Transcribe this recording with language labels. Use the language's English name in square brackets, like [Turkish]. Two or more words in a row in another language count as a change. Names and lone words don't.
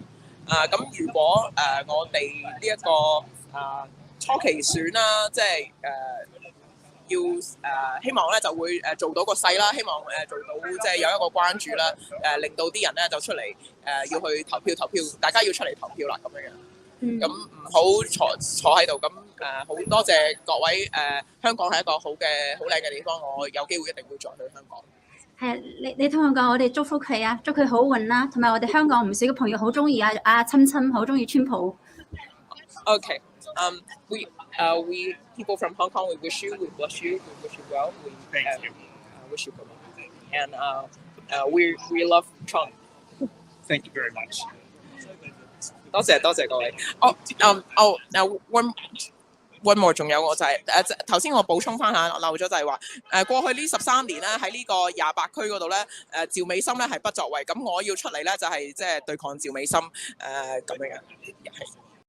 [Cantonese] 咁如果我哋呢一個初期選啦，即係要希望咧就會做到個勢啦，希望做到即係有一個關注啦，令到啲人咧就出嚟要去投票，大家要出嚟投票啦咁樣樣。咁唔好坐喺度，咁好多謝各位香港係一個好靚嘅地方，我有機會一定會再去香港。係啊，你同佢講，我哋祝福佢啊，祝佢好運啦，同埋我哋香港唔少嘅朋友好中意阿親，好中意川普。 [English] Okay, we people from Hong Kong, we wish you, we bless you, we wish you well, we Thank you. Wish you good luck, and we love Trump. Thank you very much. [Cantonese] 多謝各位。 [English] One more [Cantonese] 仲有我就係頭先我補充翻下漏咗就係話過去呢13年咧喺呢個28區嗰度咧趙美心咧係不作為，咁我要出嚟咧就係即係對抗趙美心咁樣嘅。